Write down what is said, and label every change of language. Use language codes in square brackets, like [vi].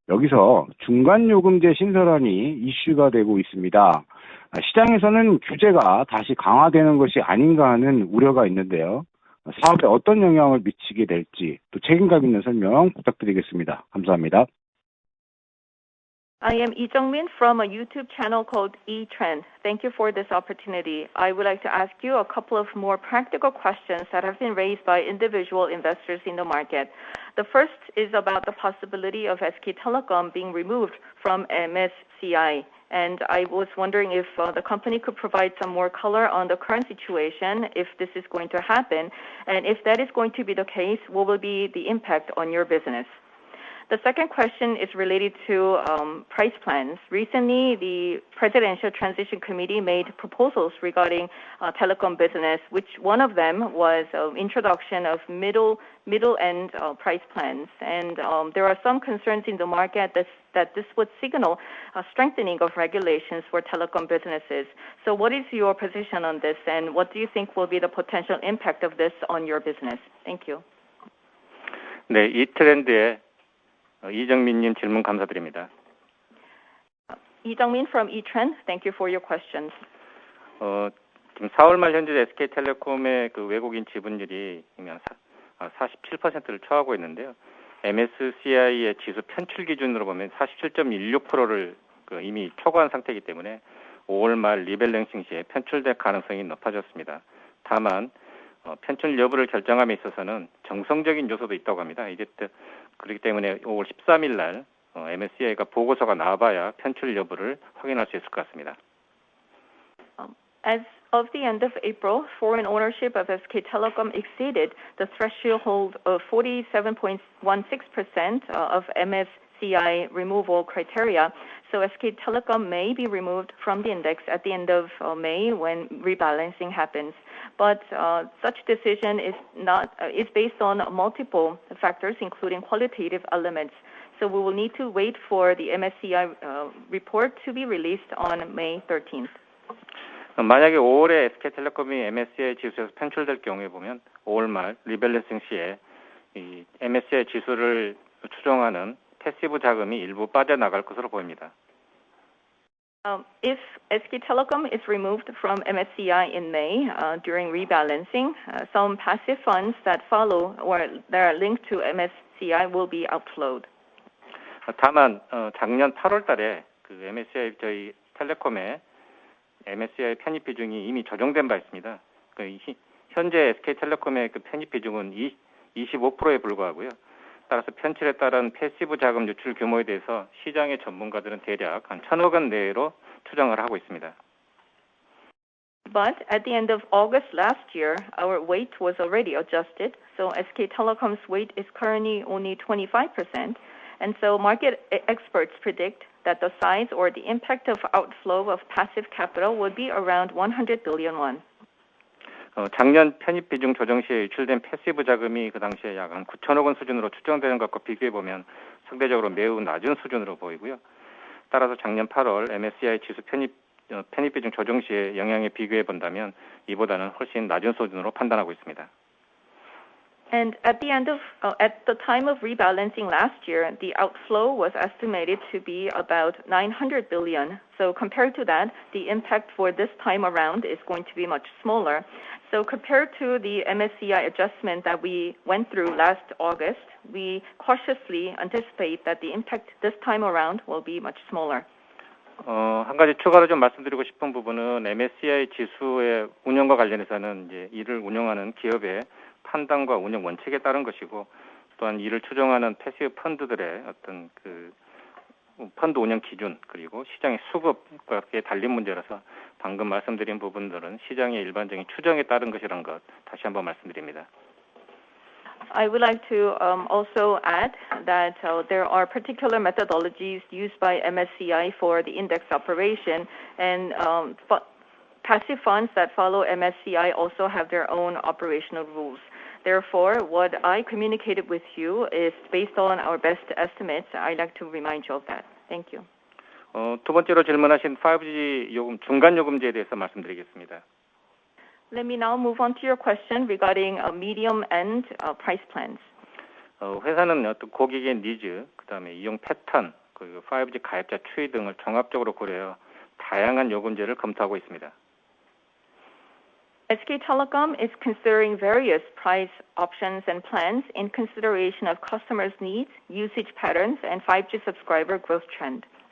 [ko] 여기서 중간요금제 신설안이 이슈가 되고 있습니다. 시장에서는 규제가 다시 강화되는 것이 아닌가 하는 우려가 있는데요. 사업에 어떤 영향을 미치게 될지 또 책임감 있는 설명 부탁드리겠습니다. 감사합니다. [en] I am Lee Jung-min from a YouTube channel called eTrend. Thank you for this opportunity. I would like to ask you a couple of more practical questions that have been raised by individual investors in the market. The first is about the possibility of SK Telecom being removed from MSCI. And I was wondering if the company could provide some more color on the current situation, if this is going to happen, and if that is going to be the case, what will be the impact on your business? The second question is related to price plans. Recently, the Presidential Transition Committee made proposals regarding telecom business, which one of them was introduction of middle-end price plans. And there are some concerns in the market that this would signal a strengthening of regulations for telecom businesses. So what is your position on this, and what do you think will be the potential impact of this on your business? Thank you. [ko] 네, 이 트렌드에 이정민님 질문 감사드립니다. [en] Lee Jung-min from eTrend, thank you for your questions. [ko] 지금 4월 말 현재 SK텔레콤의 그 외국인 지분율이 47%를 초하고 있는데요. MSCI의 지수 편출 기준으로 보면 47.16%를 이미 초과한 상태이기 때문에 5월 말 리밸런싱 시에 편출될 가능성이 높아졌습니다. 다만 편출 여부를 결정함에 있어서는 정성적인 요소도 있다고 합니다. 그렇기 때문에 5월 13일 날 MSCI가 보고서가 나와봐야 편출 여부를 확인할 수 있을 것 같습니다. [en] As of the end of April, foreign ownership of SK Telecom exceeded the threshold of 47.16% of MSCI removal criteria. So SK Telecom may be removed from the index at the end of May when rebalancing happens. But such decision is based on multiple factors, including qualitative elements. So we will need to wait for the MSCI report to be released on May 13th. [ko] 만약에 5월에 SK텔레콤이 MSCI 지수에서 편출될 경우에 보면 5월 말 리밸런싱 시에 이 MSCI 지수를 추정하는 패시브 자금이 일부 빠져나갈 것으로 보입니다. [en] If SK Telecom is removed from MSCI in May during rebalancing, some passive funds that follow or that are linked to MSCI will be outflowed. [ko] 다만 작년 8월 달에 그 MSCI 저희 텔레콤의 MSCI 편입 비중이 이미 조정된 바 있습니다. 현재 SK텔레콤의 그 편입 비중은 25%에 불과하고요. 따라서 편출에 따른 패시브 자금 유출 규모에 대해서 시장의 전문가들은 대략 한 1,000억 원 내로 추정을 하고 있습니다. [en] But at the end of August last year, our weight was already adjusted. So SK Telecom's weight is currently only 25%. And so market experts predict that the size or the impact of outflow of passive capital would be around 100 billion won. [ko] 작년 편입 비중 조정 시에 유출된 패시브 자금이 그 당시에 약 한 9천억 원 수준으로 추정되는 것과 비교해 보면 상대적으로 매우 낮은 수준으로 보이고요. 따라서 작년 8월 MSCI 지수 편입 비중 조정 시에 영향에 비교해 본다면 이보다는 훨씬 낮은 수준으로 판단하고 있습니다. [en] And at the time of rebalancing last year, the outflow was estimated to be about 900 billion. So compared to that, the impact for this time around is going to be much smaller. So compared to the MSCI adjustment that we went through last August, we cautiously anticipate that the impact this time around will be much smaller. [ko] 한 가지 추가로 좀 말씀드리고 싶은 부분은 MSCI 지수의 운영과 관련해서는 이제 이를 운영하는 기업의 판단과 운영 원칙에 따른 것이고, 또한 이를 추정하는 패시브 펀드들의 어떤 그 펀드 운영 기준 그리고 시장의 수급과 달린 문제라서 방금 말씀드린 부분들은 시장의 일반적인 추정에 따른 것이라는 것 다시 한번 말씀드립니다. [en] I would like to also add that there are particular methodologies used by MSCI for the index operation, and passive funds that follow MSCI also have their own operational rules. Therefore, what I communicated with you is based on our best estimates. I'd like to remind you of that. Thank you. [ko] 두 번째로 질문하신 5G 요금 중간 요금제에 대해서 말씀드리겠습니다. [en] Let me now move on to your question regarding medium and price plans. [ko] 회사는 어떤 고객의 니즈, 그다음에 이용 패턴, 그리고 5G 가입자 추이 등을 종합적으로 고려해 다양한 요금제를 검토하고 있습니다. [en] SK Telecom is considering various price options and plans in consideration of customers' needs, usage patterns, and 5G subscriber growth trend.